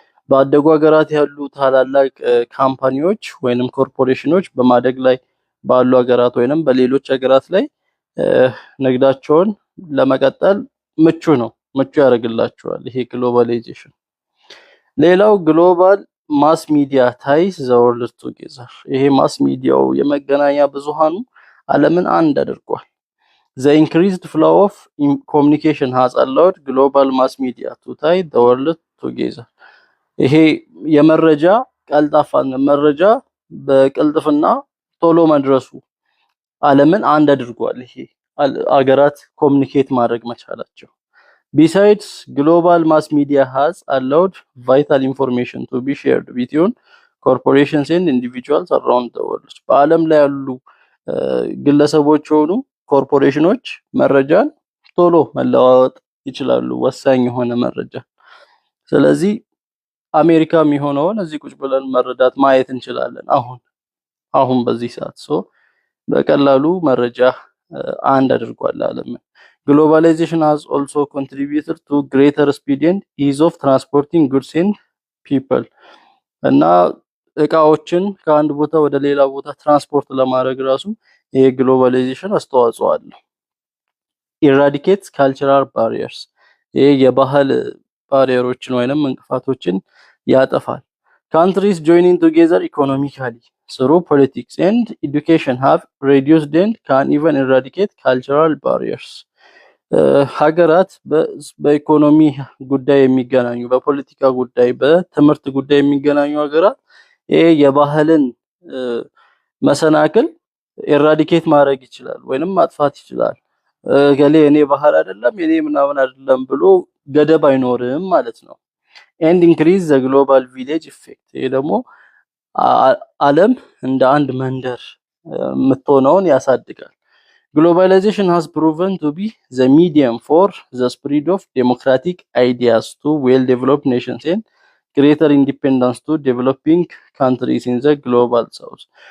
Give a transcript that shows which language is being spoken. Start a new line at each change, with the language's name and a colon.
Amharic: ባደጉ ሀገራት ያሉ ታላላቅ ካምፓኒዎች ወይንም ኮርፖሬሽኖች በማደግ ላይ ባሉ ሀገራት ወይንም በሌሎች ሀገራት ላይ ንግዳቸውን ለመቀጠል ምቹ ያደርግላቸዋል ይሄ ግሎባላይዜሽን። ሌላው
English: ግሎባል ማስ ሚዲያ ታይስ ዘ ወርልድ ቱጌዘር።
Amharic: ይሄ ማስ ሚዲያው የመገናኛ ብዙሃኑ ዓለምን አንድ አድርጓል።
English: The increased flow of communication has allowed global mass media to tie the world together.
Amharic: ይሄ የመረጃ ቀልጣፋነት መረጃ በቅልጥፍና ቶሎ መድረሱ ዓለምን አንድ አድርጓል። ይሄ አገራት ኮሙኒኬት ማድረግ መቻላቸው።
English: Besides, global mass media has allowed vital information to be shared between corporations and individuals around the world.
Amharic: በዓለም ላይ ያሉ ግለሰቦች ሆኑ ኮርፖሬሽኖች መረጃን ቶሎ መለዋወጥ ይችላሉ፣ ወሳኝ የሆነ መረጃ። ስለዚህ አሜሪካ የሚሆነውን እዚህ ቁጭ ብለን መረዳት ማየት እንችላለን። አሁን በዚህ ሰዓት በቀላሉ መረጃ አንድ አድርጓል ዓለምን።
English: Globalization has also contributed to greater speed and ease of transporting goods and people.
Amharic: እና እቃዎችን ከአንድ ቦታ ወደ ሌላ ቦታ ትራንስፖርት ለማድረግ ራሱ ይሄ ግሎባላይዜሽን አስተዋጽኦ አለው።
English: Eradicates cultural barriers.
Amharic: ይሄ የባህል ባሪየሮችን ወይንም እንቅፋቶችን ያጠፋል።
English: Countries joining together economically through politics and education have reduced and can even eradicate cultural barriers.
Amharic: ሀገራት በኢኮኖሚ ጉዳይ የሚገናኙ፣ በፖለቲካ ጉዳይ፣ በትምህርት ጉዳይ የሚገናኙ ሀገራት ይሄ የባህልን መሰናክል ኤራዲኬት ማድረግ ይችላል ወይንም ማጥፋት ይችላል። ገሌ እኔ ባህል አይደለም እኔ ምናምን አይደለም ብሎ ገደብ አይኖርም ማለት ነው።
English: and increase the global village effect።
Amharic: ይሄ ደግሞ ዓለም እንደ አንድ መንደር የምትሆነውን ያሳድጋል።
English: Globalization has proven to be the medium for the spread of democratic ideas to well-developed nations and greater independence to developing countries in the global south.